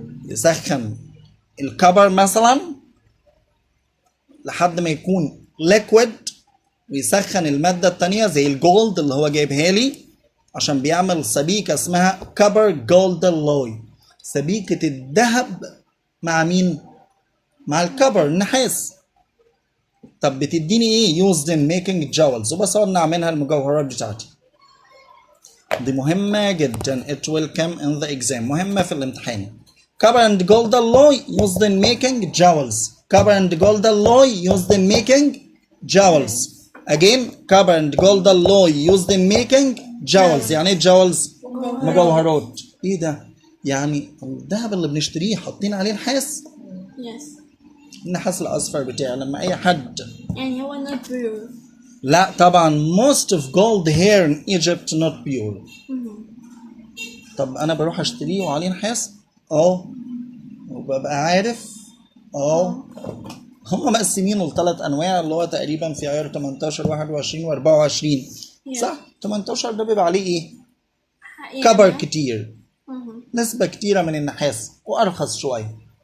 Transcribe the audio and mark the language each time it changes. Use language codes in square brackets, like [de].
[ar] يسخن الكبر مثلا لحد ما يكون ليكويد، ويسخن الماده التانيه زي الجولد اللي هو جايبها لي، عشان بيعمل سبيكه اسمها كبر جولد الوي، سبيكه الذهب مع مين؟ مع الكبر النحاس. طب بتديني ايه؟ [en] used in making jewels، [ar] وبصنع منها المجوهرات بتاعتي. دي مهمة جدا. [en] it will come in the exam، [ar] مهمة في الامتحان. [en] copper and gold alloy used in making jewels. copper and gold alloy used in making jewels. again copper and gold alloy used in making jewels. [ar] يعني ايه jewels؟ مجوهرات. ايه ده؟ يعني الذهب اللي بنشتريه حاطين عليه نحاس؟ [en] Yes. [ar] النحاس الاصفر بتاعي لما اي حد يعني هو not pure. لا طبعا [en] most of gold here in Egypt not pure. [ar] طب انا بروح اشتريه وعليه نحاس وببقى عارف هم مقسمينه لثلاث انواع، اللي هو تقريبا في عيار 18 21 و24 صح. 18 ده بيبقى عليه ايه؟ كبر كتير، نسبة كتيرة من النحاس وارخص شوية.